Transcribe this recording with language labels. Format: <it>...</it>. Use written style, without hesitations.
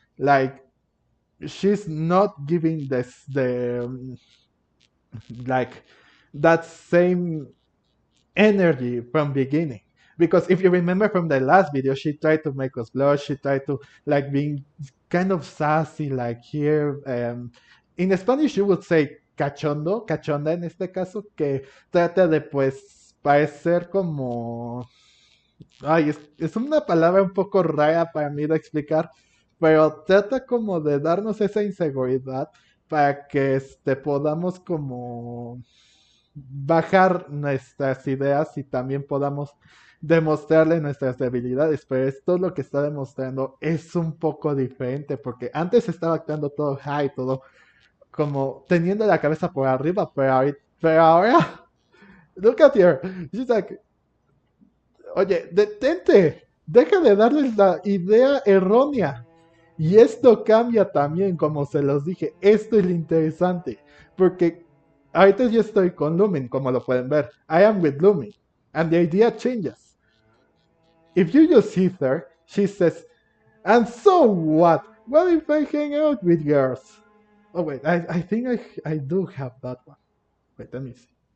<en>Like she's not giving this the like that same energy from beginning. Because if you remember from the last video, she tried to make us blush. She tried to like being kind of sassy, like here. In Spanish you would say</en> <es>cachondo, cachonda en este caso, que trata de pues parecer como ay, es una palabra un poco rara para mí de explicar, pero trata como de darnos esa inseguridad para que podamos como bajar nuestras ideas y también podamos demostrarle nuestras debilidades. Pero esto lo que está demostrando es un poco diferente, porque antes estaba actuando todo high, todo como teniendo la cabeza por arriba, pero ahora,</es> <en>look at her. She's like,</en> <es>oye, detente, deja de darles la idea errónea. Y esto cambia también, como se los dije, esto es lo interesante, porque ahorita yo estoy con Lumin, como lo pueden ver.</es> <en>I am with Lumin, and the idea changes. If you just see her, she says, and so what? What if I hang out with girls? Oh wait, I think I do have that one. Wait, let me see.</en>